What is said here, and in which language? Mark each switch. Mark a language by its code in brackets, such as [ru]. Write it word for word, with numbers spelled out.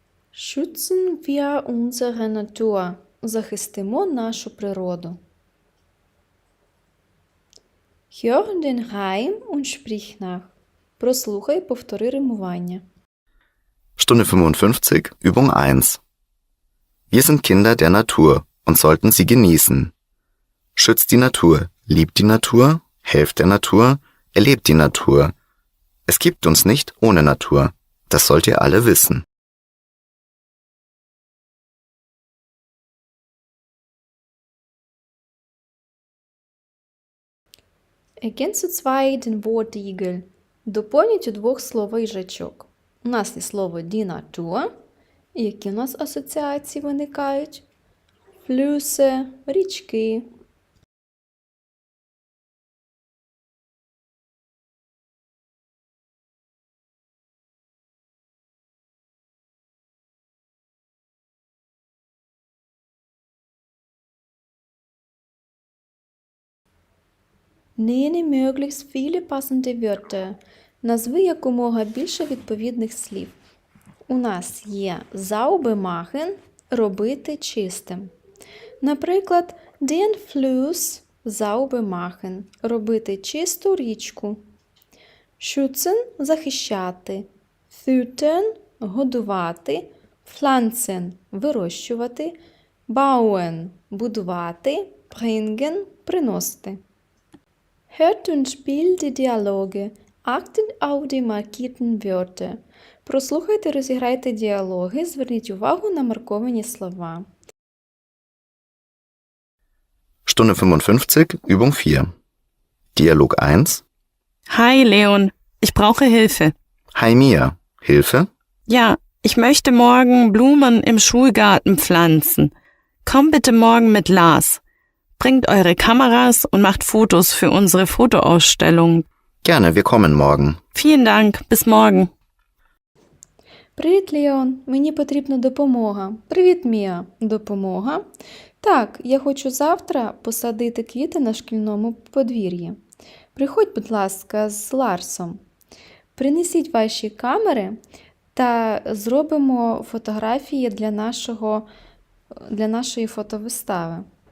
[de] Schützen wir unsere Natur. [uk] Захистимо нашу природу. [de] Hör den Reim und sprich nach. [uk] Прослухай, повтори римування. [de] Stunde fünfundfünfzig, Übung eins. Wir sind Kinder der Natur und sollten sie genießen. Schützt die Natur, liebt die Natur, helft der Natur, erlebt die Natur. Es gibt uns nicht ohne Natur. Das sollt ihr alle wissen. Ergänze zwei den Wortigel. [uk] Доповніть у двох слово-їжачок. У нас є слово [de] «die Natur». [uk] Які у нас асоціації виникають? Флюси, річки. Nenne möglichst viele passende Wörter. Назви якомога більше відповідних слів. У нас є «Saubermachen» – робити чистим. Наприклад, [de] «den Fluss saubermachen» [uk] – робити чисту річку. «Schützen» – захищати. «Füttern» – годувати. «Pflanzen» – вирощувати. «Bauen» – будувати. «Bringen» – приносити. [de] Hört und spielt die Dialoge. Achtet auf die markierten Wörter. [uk] Прослухайте, розіграйте діалоги, зверніть увагу на марковані слова. [de] Stunde fünfundfünfzig, Übung vier. Dialog eins. Hi Leon, ich brauche Hilfe. Hi Mia, Hilfe? Ja, ich möchte morgen Blumen im Schulgarten pflanzen. Komm bitte morgen mit Lars. Bringt eure Kameras und macht Fotos für unsere Fotoausstellung. Gerne, wir kommen morgen. Vielen Dank, bis morgen. [uk] Привіт, Леон. Мені потрібна допомога. Привіт, Мія. Допомога? Так, я хочу завтра посадити квіти на шкільному подвір'ї. Приходь, будь ласка, з Ларсом. Принесіть ваші камери та зробимо фотографії для, нашого, для нашої фотовистави.